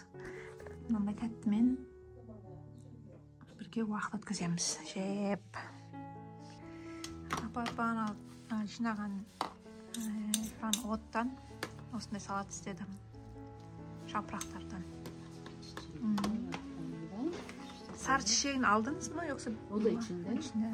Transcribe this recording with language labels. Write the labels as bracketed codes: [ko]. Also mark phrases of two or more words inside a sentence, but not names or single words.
[kk] Мынандай тәттімен бірге уақыт өткіземіз. Жеп. Апа жинаған оттан осындай салат істедім. [tr] Жапырақтардан. Сар çiçeğini aldınız mı yoksa? O da içinde. İçinde.